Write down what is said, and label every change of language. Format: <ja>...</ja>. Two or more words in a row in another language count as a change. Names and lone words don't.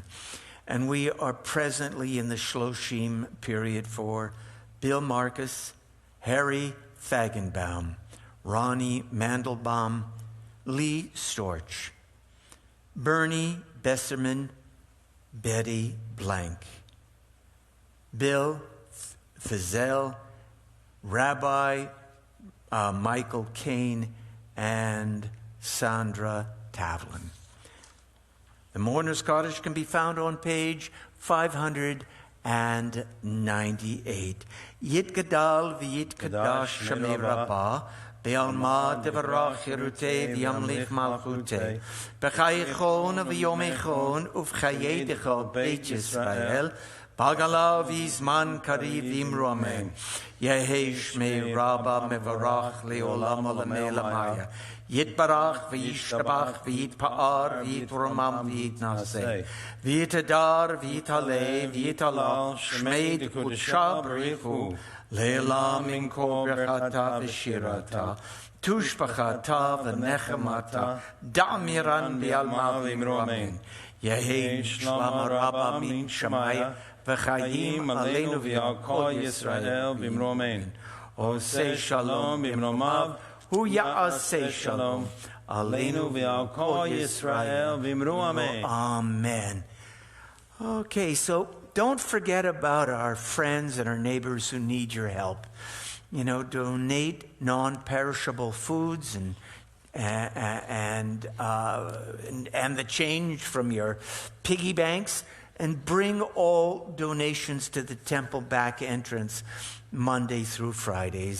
<en>And we are presently in the Shloshim period for Bill Marcus, Harry Fagenbaum, Ronnie Mandelbaum, Lee Storch, Bernie Besserman, Betty Blank, Bill Fizel, Rabbi Michael Kane, and Sandra Tavlin. The Mourner's Cottage can be found on page 598.</en> <arc>Yit Gadal v'yit Kadash Shamei Rabbah, Be'alma Devarach Yerutei v'yamlich Malchutei, B'chayichon v'yomechon uv'chayedecha Beit Yisrael, Bagala v'izman kariv imru amen. Yehi Shmei Rabbah mevarach le'olam olamei lamaya. Yitbarach v'yishtabach v'yitpa'ar v'yitromam v'yitnaseh v'yitadar v'yitaleh v'yitalal shmei d'kudsha b'richu le'elam minko brechata v'shirata tushbachata v'nechemata da'miran v'yalma v'imru amen. Yehi Shlama Rabba Min Shemaya V'chayim Aleinu V'al Kol Yisrael B'mromein. Oseh Shalom B'mromav Hu Ya'aseh Shalom Aleinu V'al Kol Yisrael B'mromein. Amen.</arc> <en>Okay, so don't forget about our friends and our neighbors who need your help. You know, donate non-perishable foods and the change from your piggy banks, and bring all donations to the temple back entrance Monday through Fridays.</en>